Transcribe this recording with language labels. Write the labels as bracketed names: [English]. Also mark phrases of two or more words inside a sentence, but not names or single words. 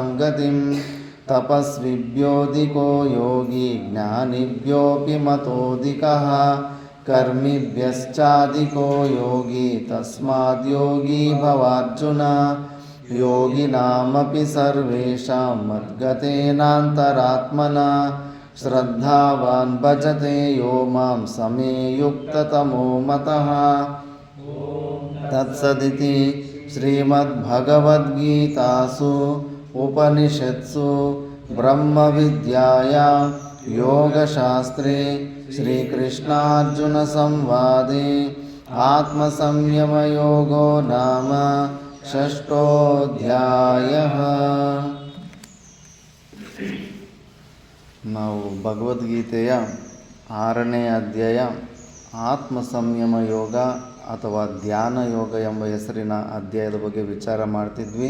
[Sanskrit] गतिं तपस्विभ्योऽधिको योगी ज्ञानिभ्योऽपि मतोऽधिकः कर्मिभ्यश्चाधिको योगी तस्माद्योगी भवार्जुन योगिनामपि सर्वेषां मद्गतेनान्तरात्मना श्रद्धावान् भजते यो मां समे युक्ततमो मतः तत्सदिति श्रीमद्भगवद्गीतासु उपनिषत्सु ब्रह्मविद्यायां योगशास्त्रे श्रीकृष्णार्जुनसंवादे ಆತ್ಮಸಂಯಮಯೋಗೋ ನಾಮ ಷಷ್ಠೋಧ್ಯಾಯಃ. [Kannada] ನಾವು ಭಗವದ್ಗೀತೆಯ 6ನೇ ಅಧ್ಯಾಯ ಆತ್ಮಸಂಯಮ ಯೋಗ ಅಥವಾ ಧ್ಯಾನ ಯೋಗ ಎಂಬ ಹೆಸರಿನ ಅಧ್ಯಾಯದ ಬಗ್ಗೆ ವಿಚಾರ ಮಾಡ್ತಿದ್ವಿ.